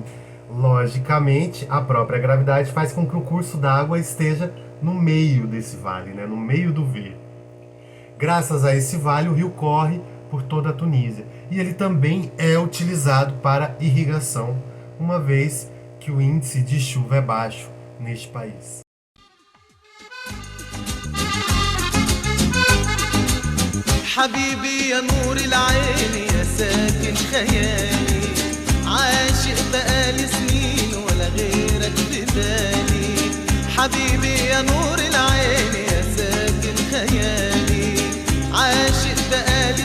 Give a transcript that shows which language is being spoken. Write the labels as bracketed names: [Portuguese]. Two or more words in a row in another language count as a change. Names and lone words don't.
[Portuguese] Logicamente, a própria gravidade faz com que o curso da água esteja no meio desse vale, né? No meio do V. Graças a esse vale, o rio corre por toda a Tunísia. E ele também é utilizado para irrigação, uma vez que o índice de chuva é baixo neste país. [Arabic] حبيبي يا نور العين يا ساكن خيالي عاشق بقالي سنين ولا غيرك في بالي حبيبي يا نور العين يا ساكن خيالي عاشق بقالي